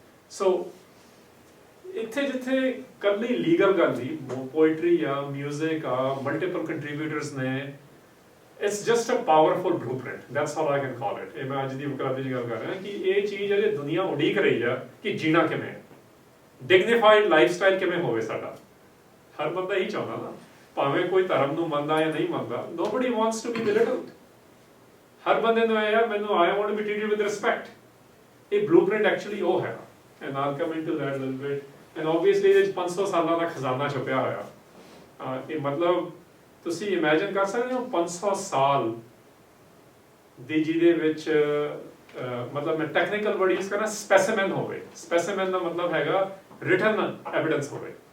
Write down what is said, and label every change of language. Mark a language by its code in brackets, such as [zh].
[pa] ਸੋ ਇੱਥੇ ਜਿੱਥੇ ਕੱਲੀ ਲੀਗਲ ਗੱਲ ਦੀ, ਪੋਇਟਰੀ ਆ, ਮਿਊਜ਼ਿਕ ਆ, ਮਲਟੀਪਲ ਕੰਟਰੀਬਿਊਟਰਸ ਨੇ, [en] It's just a powerful blueprint, that's how I can call it. [pa] ਇਹ ਮੈਂ ਅੱਜ ਦੀ ਵਕਰਾਦੀ ਦੀ ਗੱਲ ਕਰ ਰਿਹਾ ਕਿ ਇਹ ਚੀਜ਼ ਅਜੇ ਦੁਨੀਆ ਉਡੀਕ ਰਹੀ ਆ ਕਿ ਜੀਣਾ ਕਿਵੇਂ, ਡਿਗਨੀਫਾਈਡ ਲਾਈਫ ਸਟਾਈਲ ਕਿਵੇਂ ਹੋਵੇ ਸਾਡਾ। ਹਰ ਬੰਦਾ ਹੀ ਚਾਹੁੰਦਾ ਨਾ, ਭਾਵੇਂ ਕੋਈ ਧਰਮ ਨੂੰ ਮੰਨਦਾ ਜਾਂ ਨਹੀਂ ਮੰਨਦਾ, [en] nobody wants to be belittled। [pa] ਹਰ ਬੰਦੇ ਨੂੰ ਇਹ ਆ, ਮੈਨੂੰ [en] I want to be treated with respect। [pa] ਇਹ ਬਲੂਪ੍ਰਿੰਟ ਐਕਚੁਅਲੀ ਉਹ ਹੈਗਾ। [en] and I'll come into that a little bit, and obviously [pa] ਇਹਦੇ 'ਚ 500 ਸਾਲਾਂ ਦਾ ਖਜ਼ਾਨਾ ਛੁਪਿਆ ਹੋਇਆ। ਇਹ ਮਤਲਬ ਤੁਸੀਂ ਇਮੇਜਿਨ ਕਰ ਸਕਦੇ ਹੋ 500 ਸਾਲ ਦੀ ਜਿਹਦੇ ਵਿੱਚ ਮਤਲਬ ਮੈਂ ਟੈਕਨੀਕਲ ਵਰਡ ਯੂਜ਼ ਕਰਨਾ, ਸਪੈਸੀਮੈਨ ਹੋਵੇ। ਸਪੈਸੀਮੈਨ ਦਾ ਮਤਲਬ ਹੈਗਾ ਰਿਟਨ ਐਵੀਡੈਂਸ ਹੋਵੇ।